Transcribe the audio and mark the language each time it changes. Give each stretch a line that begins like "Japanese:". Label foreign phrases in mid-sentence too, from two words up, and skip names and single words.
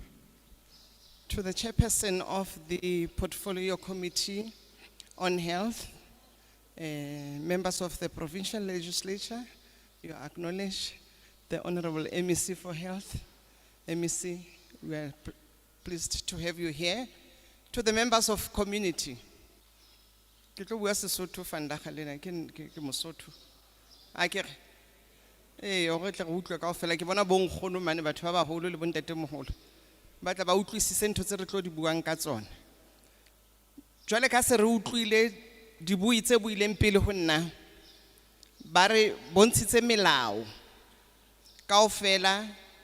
English: To the chairperson of the Portfolio Committee on Health, members of the provincial legislature, you acknowledge the Honorable MEC for Health. MEC, we are pleased to have you here. To the members of community,
Southern Sotho: ke tlo bua Sesotho fanda galena ke Mosotho akere o re tla go utlwa kaofela ke bona bonkgono mane batho ba baholo le bontate moholo ba tla ba utlwisise ntho tse re tlo di buang ka tsona jwale ka se re utlwile dibui tse buileng pele ho nna ba re bontshitse melao kaofela